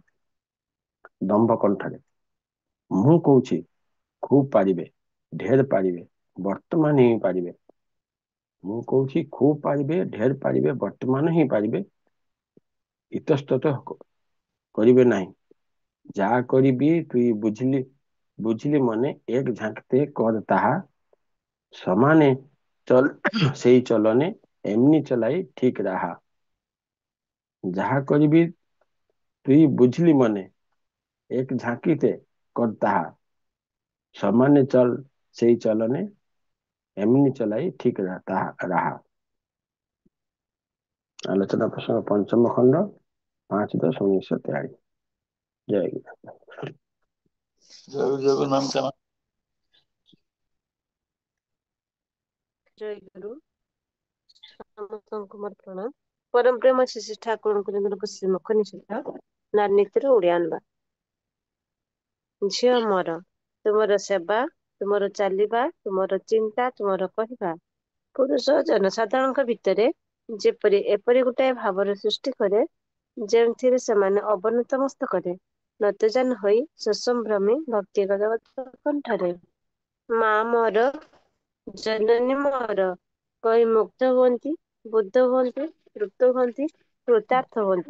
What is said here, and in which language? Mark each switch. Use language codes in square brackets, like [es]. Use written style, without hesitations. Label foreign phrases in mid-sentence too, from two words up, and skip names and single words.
[or] ଦମ୍ଭ କଣ୍ଠରେ ମୁଁ କହୁଛି ଖୁବ୍ ପାରିବେ, ଢେର ପାରିବେ, ବର୍ତ୍ତମାନ ହିଁ ପାରିବେ। ମୁଁ କହୁଛି ଖୁବ୍ ପାରିବେ, ଢେର ପାରିବେ, ବର୍ତ୍ତମାନ ହିଁ ପାରିବେ। ଇତସ୍ତତ କରିବେ ନାହିଁ। [bn] যাহা করিবি তুই বুঝিলি মনে এক ঝাঁকতে কর তাহা। ସମାନେ চল সেই চলনে এমনি চলাই ঠিক রাহা। যাহা করিবি তুই বুঝলি মনে এক ঝাঁকিতে কর তাহা। সমানে চল সেই চলনে এমনি চলাই ঠিক রাহা। আলোচনা প্রসঙ্গ পঞ্চম খণ্ড 5-10-1943। জয় গুরু। [or] ଜୟ ଜଗନ୍ନାଥ ଜୟ ଜୟ ଗୁରୁ ସମସ୍ତଙ୍କୁ ମୋର ପ୍ରଣାମ। ପରମ ପ୍ରେମ ଶିଶି ଠାକୁରଙ୍କୁ ଯେମିତି ଶ୍ରୀମୁଖ ନିଷିଦ୍ଧ ନାରୀନୀତିର ଓଡ଼ିଆ ଅନୁବାଦ। ଝିଅ ମୋର, ତୁମର ସେବା, ତୁମର ଚାଲିବା, ତୁମର ଚିନ୍ତା, ତୁମର କହିବା ପୁରୁଷ ଜନସାଧାରଣଙ୍କ ଭିତରେ ଯେପରି ଏପରି ଗୋଟାଏ ଭାବର ସୃଷ୍ଟି କରେ ଯେଉଁଥିରେ ସେମାନେ ଅବନତ ମସ୍ତକରେ ନତଜାନ ହୋଇ ସସମ୍ଭ୍ରମୀ ଭକ୍ତିଗତ କଣ୍ଠରେ ମା ମୋର, ଜନନୀ ମୋର କହି ମୁଗ୍ଧ ହୁଅନ୍ତି, ବୁଦ୍ଧ ହୁଅନ୍ତି, ତୃପ୍ତ ହୁଅନ୍ତି, କୃତାର୍ଥ ହୁଅନ୍ତି।